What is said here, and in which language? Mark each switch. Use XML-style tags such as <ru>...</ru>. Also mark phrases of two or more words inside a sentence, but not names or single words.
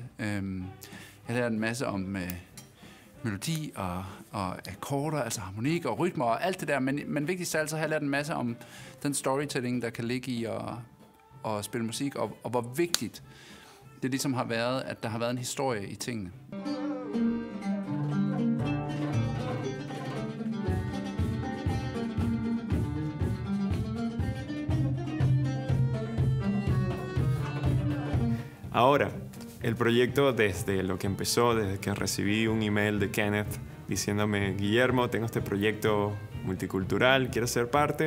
<da>Jeg har lært en masse om melodi og akkorder, altså harmonik og rytmer og alt det der, men vigtigst af alt så har jeg lært en masse om den storytelling, der kan ligge i at spille musik, og hvor vigtigt det ligesom har været, at der har været en historie i tingene.</da> <es>Ahora, el proyecto desde lo que empezó, desde que recibí un email de Kenneth diciéndome, Guillermo, tengo este proyecto multicultural, ¿quieres ser parte?</es>